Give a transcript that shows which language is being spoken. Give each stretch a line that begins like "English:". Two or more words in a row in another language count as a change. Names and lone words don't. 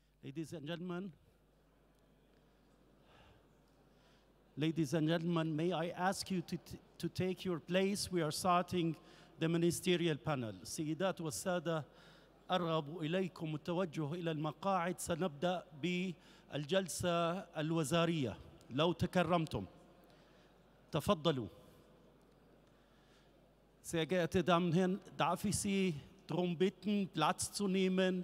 English: Ladies and gentlemen, may I ask you to take your place? We are starting the ministerial panel.
Arabic: السيدات والسادة، أرغب إليكم التوجه إلى المقاعد. سنبدأ بالجلسة الوزارية لو تكرمتم. تفضلوا.
German: Sehr geehrte Damen und Herren, darf ich Sie darum bitten, Platz zu nehmen?